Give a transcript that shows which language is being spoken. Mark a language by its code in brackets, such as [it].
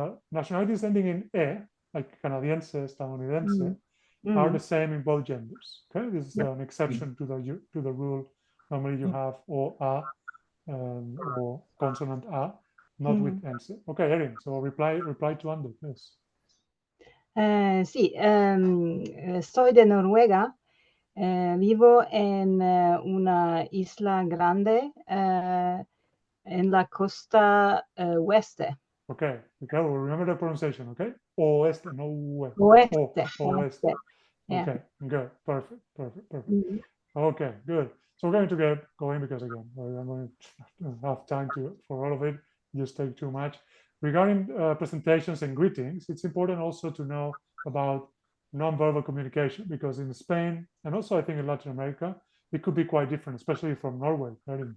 [en] Nationalities ending in E, like canadiense, estadounidense, are the same in both genders. Okay, this is an exception to the rule Normally you have o, a, or consonant a, not with ense. Okay, Erin, so reply to Ander, yes. [es] Sí, soy de Noruega. Vivo en una isla grande en la costa oeste. [en] Okay, well, remember the pronunciation, okay? [es] Oeste, no oeste. Oeste. Oeste. [en] Yeah. Okay, good, perfect. Okay, good. So we're going to get going because again, I'm going to have time for all of it. Just take too much. Regarding presentations and greetings, it's important also to know about nonverbal communication because in Spain and also I think in Latin America, it could be quite different, especially from Norway, right?